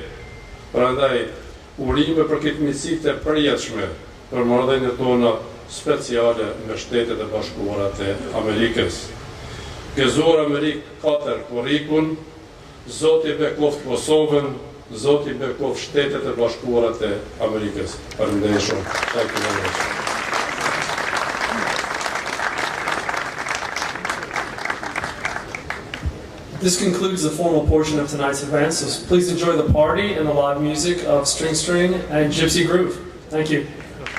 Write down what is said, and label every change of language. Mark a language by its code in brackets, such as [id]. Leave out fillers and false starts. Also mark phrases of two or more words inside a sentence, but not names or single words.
[sq] Prandaj, urime për këtë miqësi të përjetshme për marrëdhëniet tona speciale me Shtetet e Bashkuara të Amerikës. Gëzuar Amerikë 4 korrikun, Zoti bekoft Kosovën, Zoti bekoft Shtetet e Bashkuara të Amerikës. Faleminderit shumë. [en] This concludes the formal portion of tonight's event, so please enjoy the party and the live music of String String and Gypsy Groove. Thank you.